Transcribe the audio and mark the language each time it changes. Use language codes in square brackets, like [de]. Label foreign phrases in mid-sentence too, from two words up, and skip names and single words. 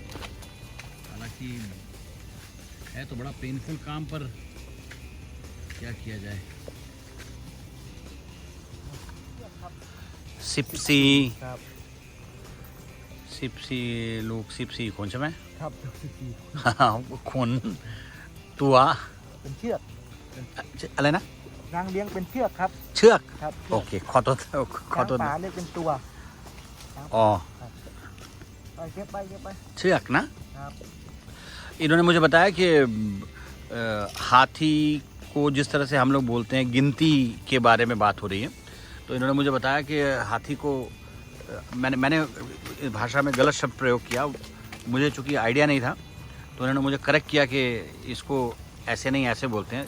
[hi] हालांकि है तो बड़ा पेनफुल काम, पर क्या किया जाए। सिप्सी सिप्सी लोग सिप्सी कौन सा मैं [th] ครับ คน ตัว เป็นเชือก อะไรนะ นางเลี้ยงเป็นเชือกครับ เชือก ครับ โอเคขอโทษขอโทษ ช้างป่าเรียกเป็นตัว อ๋อ ไปเก็บไปเก็บไป เชือกนะ ครับ [hi] इन्होंने मुझे बताया कि हाथी को जिस तरह से हम लोग बोलते हैं गिनती के बारे में बात हो रही है, तो इन्होंने मुझे बताया कि हाथी को मैंने इस भाषा में गलत शब्द प्रयोग किया, मुझे चूँकि आइडिया नहीं था, तो उन्होंने मुझे करेक्ट किया कि इसको ऐसे नहीं ऐसे बोलते हैं।